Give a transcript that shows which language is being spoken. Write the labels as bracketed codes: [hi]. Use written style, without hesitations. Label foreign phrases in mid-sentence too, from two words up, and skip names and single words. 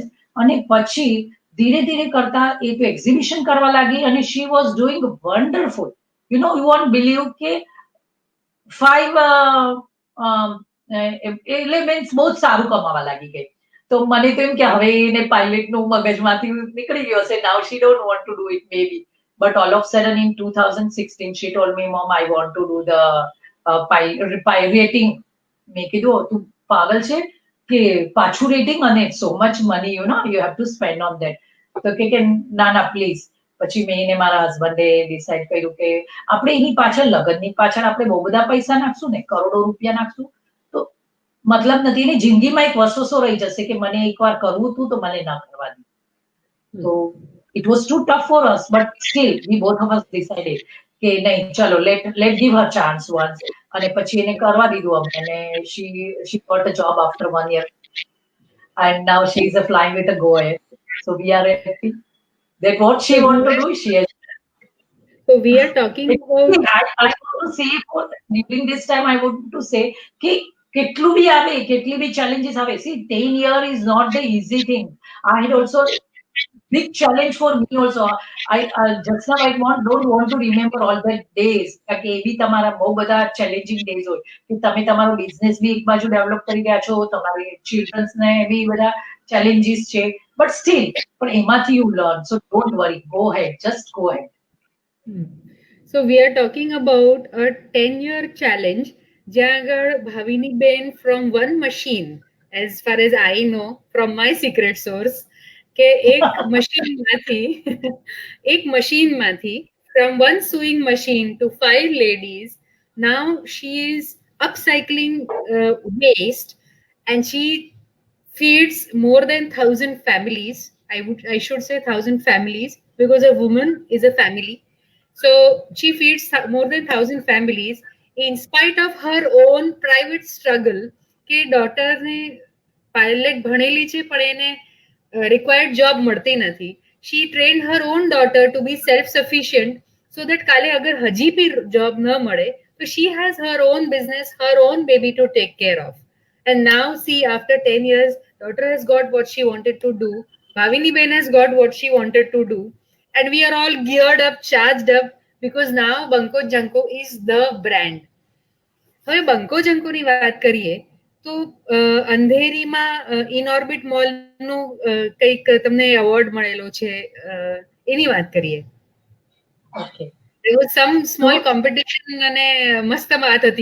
[gu] અને પછી ધીરે કરતા એ તો એક્ઝિબિશન કરવા લાગી અને [en] she was doing wonderful. you won't believe [gu] કે 5 એટલે મીન્સ બહુ જ સારું કમાવા લાગી ગઈ. તો મને તો એમ કે હવે એને પાયલટનું મગજમાંથી નીકળી ગયો હશે. [en] Now she don't want to do it may be. But all of a sudden in 2016, she told me, Mom, I want to do the rating. [gu] મેં કીધું તું પાગલ છે કે પાછું રેટિંગ અને [en] so much money, you have to spend on that. [gu] તો કે ના પ્લીઝ. પછી મેં ને મારા હસબન્ડે ડિસાઈડ કર્યું કે આપણે એની પાછળ લગ્નની પાછળ આપણે બહુ બધા પૈસા નાખશું ને, કરોડો રૂપિયા નાખશું તો મતલબ નથી. એની જિંદગીમાં એક વર્ષો રહી જશે કે મને એકવાર કરવું હતું તો મને ના કરવા દીધું. [en] તો it was too tough for us, but still we both of us decided [gu] કે નહીં ચલો [en] let give her chance once. [gu] અને પછી એને કરવા દીધું અમને, અને [en] she got a job after 1 year and now she is flying with a Go Air. So we are happy that what she want to do she has. So we are talking about. I want to say during this time I want to say [gu] કે કેટલું બી આવે, કેટલી બી challenges આવે, [en] see 10 year is not the easy thing. I had also big challenge for me also. I just now I don't want to remember all the days [gu] કે એ બી તમારા બહુ બધા [en] challenging days [gu] હોય કે તમે તમારો બિઝનેસ બી એક બાજુ ડેવલપ કરી રહ્યા છો, તમારી ચિલ્ડ્રન્સ ને બી બધા challenges છે, [en] but still [gu] પણ એમાંથી [en] you learn, so don't worry, go ahead, just go ahead. So we are talking about a 10-year challenge [gu] જ્યાં આગળ [en] ભાવિની બેન from one machine, as far as I know from my secret source, [gu] કે એક મશીનમાંથી [en] from one sewing machine to 5 ladies, now she is upcycling waste and she feeds more than 1,000 families. I should say 1,000 families because a woman is a family. So she feeds more than 1,000 families in spite of her own private struggle [gu] કે ડોટરને પાયલટ ભણેલી છે પણ એને [en] required job [gu] મળતી નથી. [en] She trained her own daughter to be self-sufficient so that [gu] કાલે અગર હજી બી [en] job [gu] ન મળે તો [en] she has her own business, her own baby to take care of. And now see, after 10 years, daughter has got what she wanted to do. Bhavini Ben has got what she wanted to do. And we are all geared up, charged up, because now Banko Janko is the brand. [gu] હવે બંકો જંકોની વાત કરીએ તો અંધેરીમાં ઇનઓર્બિટ મોલનું કંઈક તમને એવોર્ડ મળેલો છે, એની વાત કરીએ. [en] Okay. There was some small competition [gu] અને મસ્ત વાત હતી.